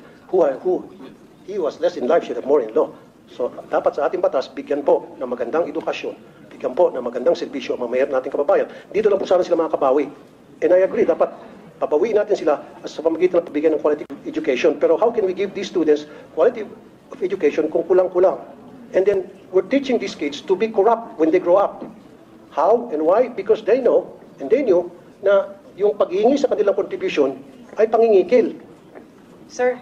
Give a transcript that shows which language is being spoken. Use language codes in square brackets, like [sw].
[en] Who he was less in life, should have more in law. [tl] So, dapat sa ating batas, bigyan po ng magandang edukasyon, bigyan po ng magandang serbisyo ang mga mayroon nating kababayan. Dito lang po sana sila makakabawi. [en] And I agree, [tl] dapat pabawiin natin sila sa pamagitan ng pagbigay ng quality education. [en] Pero how can we give these students quality of education [tl] kung kulang-kulang? [en] And then, we're teaching these kids to be corrupt when they grow up. How and why? Because they know, and they knew, [tl] na yung paghingi sa kanilang contribution ay pangingikil. [en] Sir,